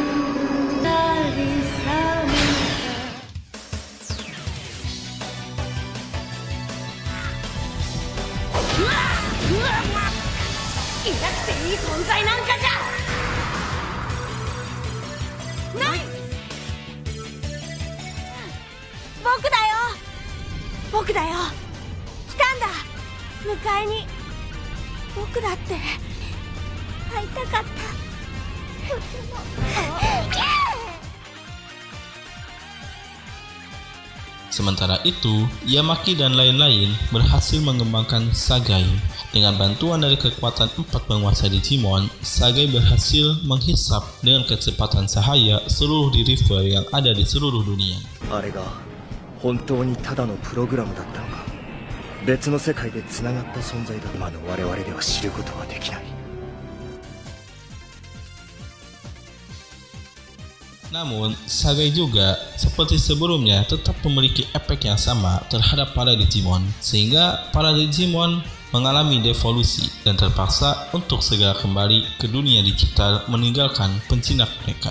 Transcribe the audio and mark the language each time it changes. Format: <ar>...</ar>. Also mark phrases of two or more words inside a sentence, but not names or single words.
<ja>いなくていい存在なんかじゃない。僕だよ。来たんだ。迎えに。僕だって会いたかった。</ja> <id>Sementara itu, Yamaki dan lain-lain berhasil mengembangkan Sagai. Dengan bantuan dari kekuatan empat penguasa Digimon, Sagai berhasil menghisap dengan kecepatan cahaya seluruh The Reaver yang ada di seluruh dunia.</id> <ja>あれが本当にただのプログラムだったのか。別の世界でつながった存在だ。今の我々では知ることはできない。</ja> <id>Namun, Sagai juga seperti sebelumnya tetap memiliki efek yang sama terhadap para Digimon, sehingga para Digimon mengalami devolusi dan terpaksa untuk segera kembali ke dunia digital meninggalkan penjinak mereka.</id>